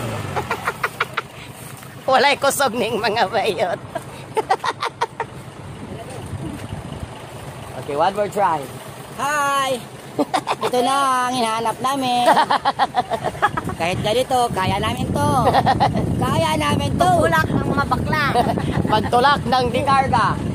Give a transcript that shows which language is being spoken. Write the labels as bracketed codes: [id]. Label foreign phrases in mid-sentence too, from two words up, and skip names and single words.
[ceb] Walay kusog ning mga bayot. [en] Okay, one more try. Hi! [tl] Ito na ang hinahanap namin. Kahit ganito, kaya namin to. Kaya namin to. Pagtulak ng mga bakla. Pagtulak ng di karga.